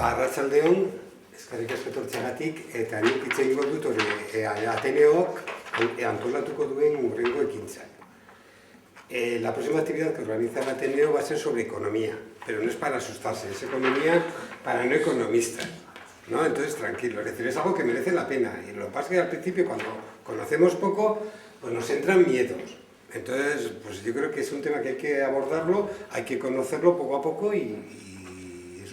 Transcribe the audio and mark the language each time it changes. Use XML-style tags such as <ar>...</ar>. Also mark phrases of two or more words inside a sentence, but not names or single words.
<eu>Arratsaldeon, eskerrik asko etortzeagatik, eta nik hitz egingo dut hori Ateneok antolatuko duen hurrengo ekintzak.</eu> <es>La próxima actividad que organiza el Ateneo va a ser sobre economía, pero no es para asustarse, es economía para no economistas, ¿no? Entonces, tranquilo, es decir, es algo que merece la pena. Y lo que pasa es que al principio, cuando conocemos poco, pues nos entran miedos. Entonces, pues yo creo que es un tema que hay que abordarlo, hay que conocerlo poco a poco y eso.</es>